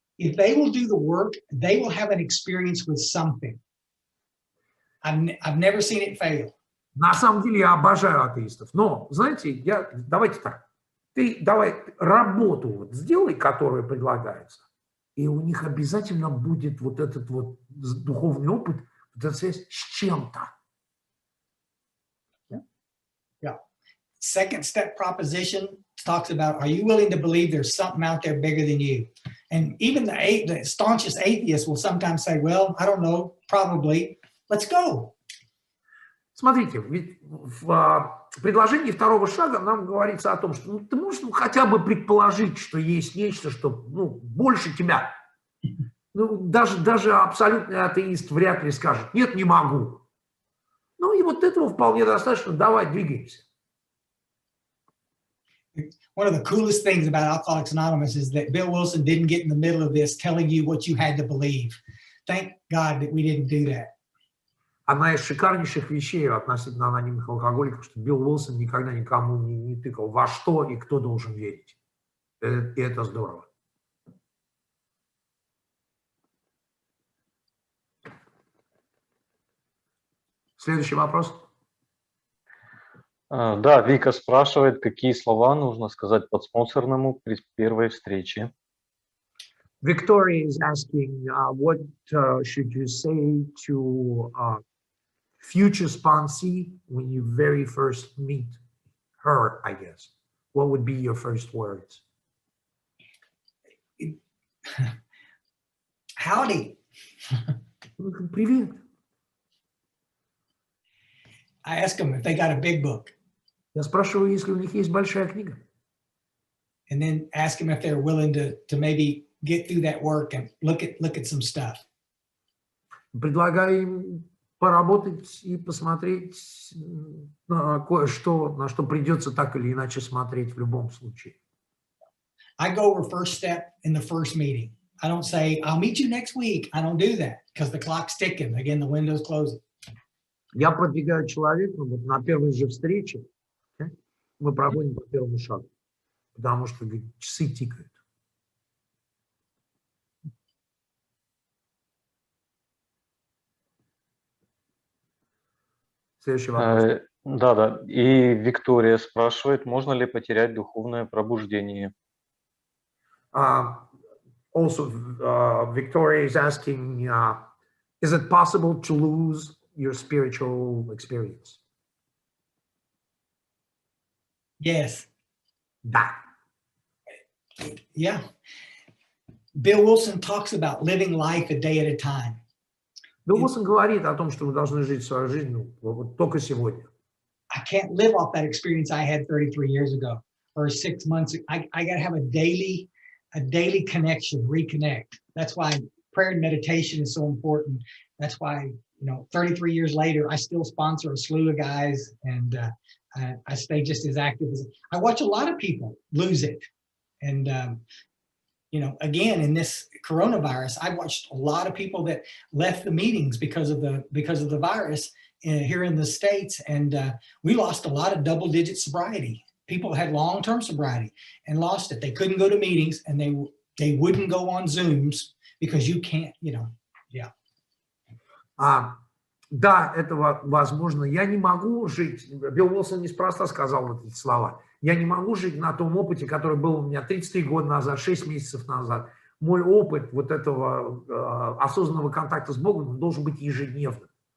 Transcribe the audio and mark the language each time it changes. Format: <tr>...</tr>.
<en>If they will do the work, they will have an experience with something. I've never seen it fail.</en> <ru>На самом деле я обожаю атеистов, но, знаете, давайте так, ты давай работу вот сделай, которая предлагается, и у них обязательно будет вот этот вот духовный опыт, вот эта связь с чем-то.</ru> <en>Yeah. Second step proposition talks about, are you willing to believe there's something out there bigger than you? And even the staunchest atheist will sometimes say, well, I don't know, probably. Let's go.</en> <ru>Смотрите, ведь в предложении второго шага нам говорится о том, что ты можешь хотя бы предположить, что есть нечто, что больше тебя. Даже абсолютный атеист вряд ли скажет, нет, не могу. Ну и вот этого вполне достаточно, давай, двигаемся.</ru> <en>One of the coolest things about Alcoholics Anonymous is that Bill Wilson didn't get in the middle of this telling you what you had to believe. Thank God that we didn't do that.</en> <ru>Одна из шикарнейших вещей относительно анонимных алкоголиков, что Билл Уилсон никогда никому не тыкал, во что и кто должен верить. И это здорово. Следующий вопрос. Да, Вика спрашивает, какие слова нужно сказать подспонсорному при первой встрече.</ru> <en>Victoria is asking, what should you say to future sponsee when you very first meet her, I guess? What would be your first words? Howdy.</en> <ru>Привет.</ru> <en>I ask them if they got a big book.</en> <ru>Я спрашиваю, если у них есть большая книга.</ru> <en>And then ask them if they're willing to maybe get through that work and look at some stuff.</en> <ru>Предлагаю им поработать и посмотреть на кое-что, на что придется так или иначе смотреть в любом случае.</ru> <en>I go over first step in the first meeting. I don't say, I'll meet you next week. I don't do that because the clock's ticking. Again, the window's closing.</en> <ru>Я продвигаю человека вот на первой же встрече. Мы проходим по первому шагу, потому что часы тикают. Следующий вопрос. Да. И Виктория спрашивает, можно ли потерять духовное пробуждение?</ru> <en>Also, Victoria is asking, is it possible to lose your spiritual experience? Yes.</en> <ru>Да.</ru> <en>Yeah. Bill Wilson talks about living life a day at a time.</en> <ru>Билл Уилсон говорит о том, что вы должны жить свою жизнь вот только сегодня.</ru> <en>I can't live off that experience I had 33 years ago or 6 months. I got to have a daily connection, reconnect. That's why prayer and meditation is so important. That's why, 33 years later, I still sponsor a slew of guys, and I stay just as active as I watch a lot of people lose it. And, again, in this coronavirus, I watched a lot of people that left the meetings because of the virus here in the States. And we lost a lot of double-digit sobriety. People had long-term sobriety and lost it. They couldn't go to meetings, and they wouldn't go on Zooms because you can't, yeah.</en> <ru>Да, это возможно. Я не могу жить, Билл Уилсон неспроста сказал вот эти слова, я не могу жить на том опыте, который был у меня 33 года назад, 6 месяцев назад. Мой опыт вот этого осознанного контакта с Богом должен быть ежедневным.</ru>